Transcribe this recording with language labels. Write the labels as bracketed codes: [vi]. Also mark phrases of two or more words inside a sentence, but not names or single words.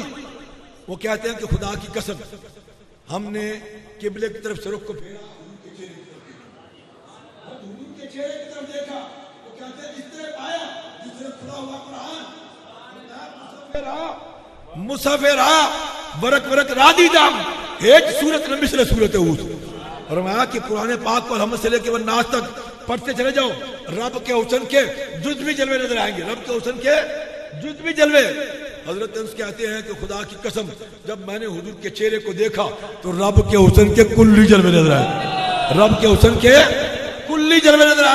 [ur] وہ کہتے ہیں کہ خدا کی قسم ہم نے قبلے کی طرف سے رخ کو پھیرا، حضور کے چہرے کی طرف دیکھا. وہ کہتے ہیں جس طرح پایا جس طرح کھلا ہوا قرآن [fa] مصحف را ورق ورق را دیدم ایک صورت نہ مثل صورت اوت. [ur] اور میں کہ قرآن پاک کو الحمد سے لے کے والناس تک پڑھتے چلے جاؤ، رب کے حسن کے جزوی جلوے نظر آئیں گے، رب کے حسن کے جزوی جلوے. حضرت انس کہتے ہیں کہ خدا کی قسم جب میں نے حضور کے چہرے کو دیکھا تو رب کے حسن کے کلی جلوے نظر آئے، رب کے حسن کے کلی جلوے نظر آئے.